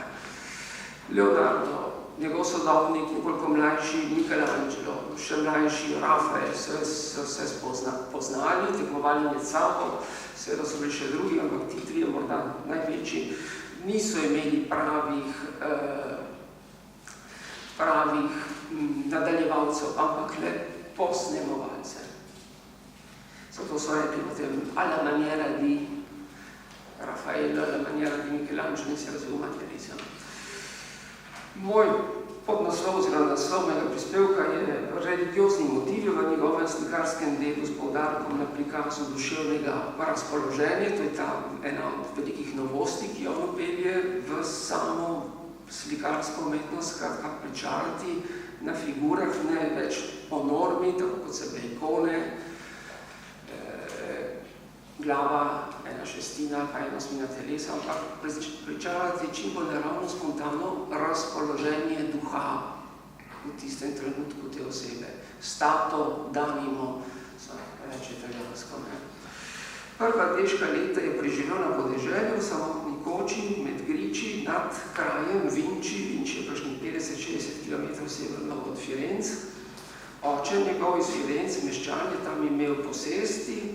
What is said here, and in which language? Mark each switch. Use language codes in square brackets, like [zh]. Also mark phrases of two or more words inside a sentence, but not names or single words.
[sl] Leonardo, njegov sodobnik, nekoliko mlajši Michelangelo, še mlajši Rafael, so se poznali, tekmovali med sabo, seveda so bili še drugi, ampak ti trije morda največji niso imeli pravih nadaljevalcev, ampak le posnemovalce. Zato so rekli potem [it] alla maniera di Raffaello, alla maniera di Michelangelo [sl] in si razvil materializem. Moj podnaslov oziroma naslov mojega prispevka je religiozni motivi v njegovem slikarskem delu s poudarkom na prikazu duševnega razpoloženja. To je ta ena od velikih novosti, ki jo pelje v samo slikarsko umetnost, skratka pričarati na figurah, ne več po normi, tako kot se ikone, glava, ena šestina, pa ena osmina telesa, ampak pričarati čim bolj naravno, spontano razpoloženje duha v tistem trenutku te osebe. [it] Stato d'animo, [sl] se reče italijansko. Prva deška leta je preživel na podeželju, v samotni koči, med Griči, nad krajem Vinči. Vinči je kakšnih 50-60 km severno od Firenc. Oče njegov iz Firenc, meščan, je tam imel posesti.